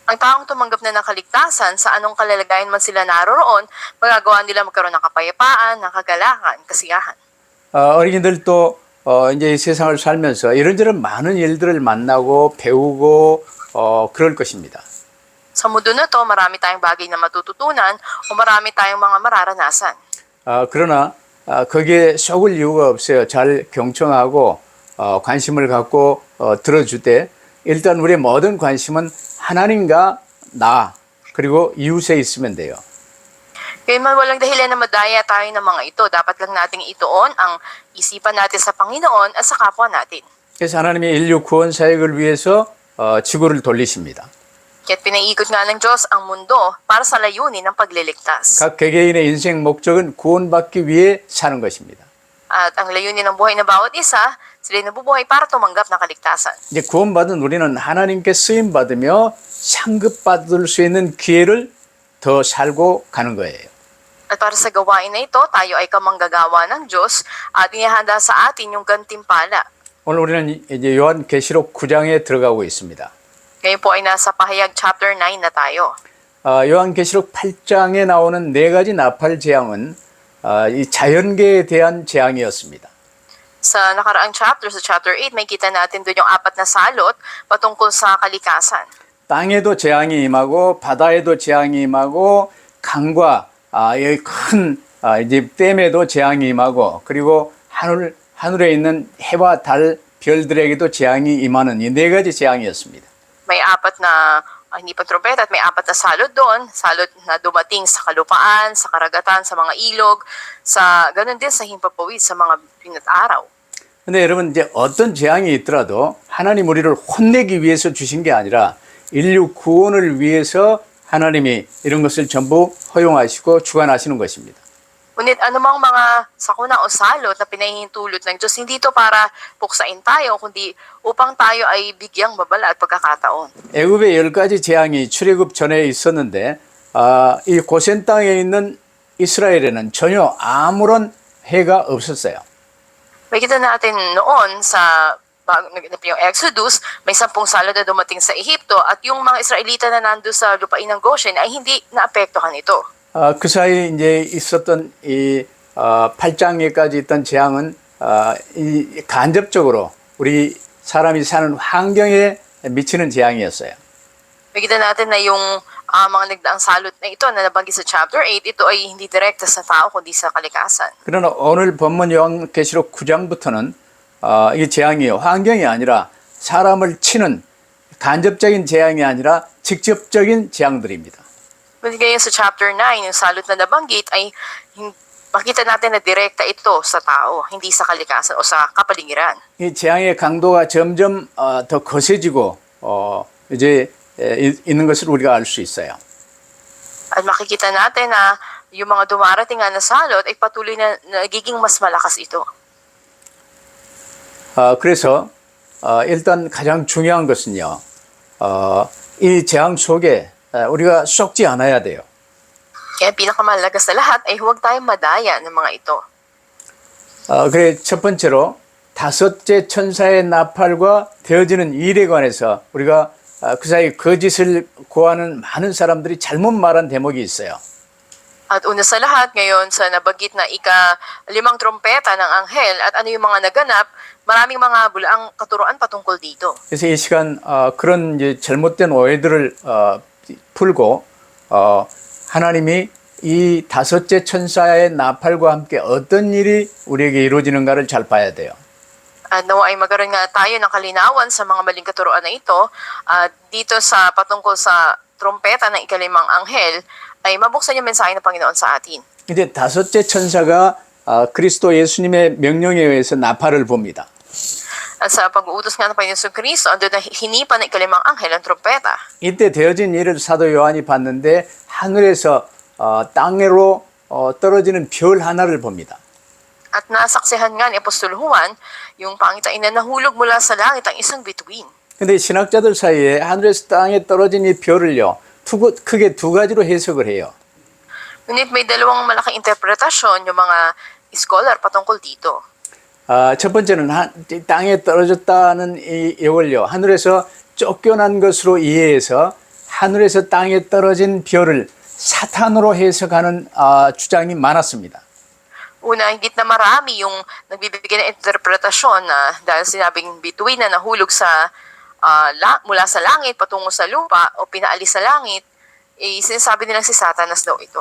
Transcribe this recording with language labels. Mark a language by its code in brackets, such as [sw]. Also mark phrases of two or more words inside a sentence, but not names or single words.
[tl] Ang taong tumanggap na ng kaligtasan, sa anong kalalagayan man sila naroroon, magagawa nila magkaroon ng kapayapaan, ng kagalakan, kasiyahan. [ko] 어린이들도 이제 이 세상을 살면서 이런저런 많은 일들을 만나고 배우고 그럴 것입니다. [tl] Sa mundo na to, marami tayong bagay na matututunan o marami tayong mga mararanasan. [ko] 그러나 거기에 속을 이유가 없어요. 잘 경청하고 관심을 갖고 들어줄 때 일단 우리의 모든 관심은 하나님과 나 그리고 이웃에 있으면 돼요. [tl] Kaya walang dahilan na madaya tayo ng mga ito. Dapat lang nating ituon ang isipan natin sa Panginoon at sa kapwa natin. [ko] 그래서 하나님의 인류 구원 사역을 위해서 지구를 돌리십니다. [tl] Kaya't pinaikot nga ng Diyos ang mundo para sa layunin ng pagliligtas. [ko] 각 개개인의 인생 목적은 구원받기 위해 사는 것입니다. [tl] At ang layunin ng buhay ng bawat isa, sila nabubuhay para tumanggap ng kaligtasan. [ko] 이제 구원받은 우리는 하나님께 쓰임 받으며 상급받을 수 있는 기회를 더 살고 가는 거예요. [tl] At para sa gawain na ito, tayo ay kamanggagawa ng Diyos at inihanda sa atin yung gantimpala. [ko] 오늘 우리는 이제 요한계시록 9장에 들어가고 있습니다. [tl] Ngayon po ay nasa pahayag chapter 9 na tayo. [ko] 요한계시록 8장에 나오는 네 가지 나팔 재앙은 이 자연계에 대한 재앙이었습니다. [tl] Sa nakaraang chapter, sa chapter 8, may kita natin doon yung apat na salot patungkol sa kalikasan. [ko] 땅에도 재앙이 임하고 바다에도 재앙이 임하고 강과 여기 큰 이제 댐에도 재앙이 임하고 그리고 하늘에 있는 해와 달 별들에게도 재앙이 임하는 이 네 가지 재앙이었습니다. [tl] May apat na, hindi pa trompeta, at may apat na salot doon. Salot na dumating sa kalupaan, sa karagatan, sa mga ilog, sa ganun din sa himpapawid, sa mga pinat-araw. [ko] 근데 여러분 이제 어떤 재앙이 있더라도 하나님 우리를 혼내기 위해서 주신 게 아니라 인류 구원을 위해서 하나님이 이런 것을 전부 허용하시고 주관하시는 것입니다. [tl] Ngunit anumang mga sakuna o salot na pinahihintulot ng Diyos, hindi ito para puksain tayo, kundi upang tayo ay bigyang babala at pagkakataon. [ko] 애굽의 10가지 재앙이 출애굽 전에 있었는데 이 고센 땅에 있는 이스라엘에는 전혀 아무런 해가 없었어요. [tl] Makita natin noon sa yung Exodus, may 10 salot na dumating sa Ehipto at yung mga Israelita na nando sa lupain ng Goshen ay hindi naapektuhan ito. [ko] 그 사이 이제 있었던 이 8장에까지 있던 재앙은 이 간접적으로 우리 사람이 사는 환경에 미치는 재앙이었어요. [tl] Makita natin na yung mga nagdaang salot na ito na nabanggit sa chapter 8, ito ay hindi direkta sa tao kundi sa kalikasan. [ko] 그러나 오늘 본문 요한계시록 9장부터는 이 재앙이 환경이 아니라 사람을 치는 간접적인 재앙이 아니라 직접적인 재앙들입니다. [tl] Ngayon sa chapter 9, yung salot na nabanggit ay makita natin na direkta ito sa tao, hindi sa kalikasan o sa kapaligiran. [ko] 이 재앙의 강도가 점점 더 거세지고 이제 있는 것을 우리가 알 수 있어요. [tl] At makikita natin na yung mga dumarating nga na salot ay patuloy na nagiging mas malakas ito. [ko] 그래서 일단 가장 중요한 것은요. 이 재앙 속에 우리가 썩지 않아야 돼요. [tl] Kaya pinakamalaga sa lahat ay huwag tayong madaya ng mga ito. [ko] 그래 첫 번째로 다섯째 천사의 나팔과 되어지는 일에 관해서 우리가 그 사이 거짓을 고하는 많은 사람들이 잘못 말한 대목이 있어요. [tl] At una sa lahat, ngayon sa nabanggit na ika-5 trompeta ng anghel at ano yung mga naganap, maraming mga bulaang katuruan patungkol dito. [ko] 그래서 이 시간 그런 이제 잘못된 오해들을 풀고 하나님이 이 다섯째 천사의 나팔과 함께 어떤 일이 우리에게 이루어지는가를 잘 봐야 돼요. [tl] At nawa ay magkaroon nga tayo ng kalinawan sa mga maling katuruan na ito. Dito sa patungkol sa trompeta ng ika-5 anghel, ay mabuksan yung mensahe ng Panginoon sa atin. [ko] 이제 다섯째 천사가 그리스도 예수님의 명령에 의해서 나팔을 봅니다. [tl] At sa pag-uutos nga ng Panginoon Kristo, ando na hinipan ng ika-5 anghel ang trompeta. [ko] 이때 되어진 일을 사도 요한이 봤는데 하늘에서 땅으로 떨어지는 별 하나를 봅니다. [tl] At nasaksihan nga ni Apostol Juan, yung pangitain na nahulog mula sa langit ang isang bituin. [ko] 근데 신학자들 사이에 하늘에서 땅에 떨어진 이 별을요. 크게 두 가지로 해석을 해요. [tl] Ngunit may dalawang malaking interpretasyon yung mga scholar patungkol dito. [ko] 첫 번째는 땅에 떨어졌다는 이 예월요. 하늘에서 쫓겨난 것으로 이해해서 하늘에서 땅에 떨어진 별을 사탄으로 해석하는 주장이 많았습니다. [tl] Una, higit na marami yung nagbibigay ng interpretasyon na dahil sinabing bituin na nahulog sa mula sa langit patungo sa lupa o pinaalis sa langit, sinasabi nilang si Satanas daw ito.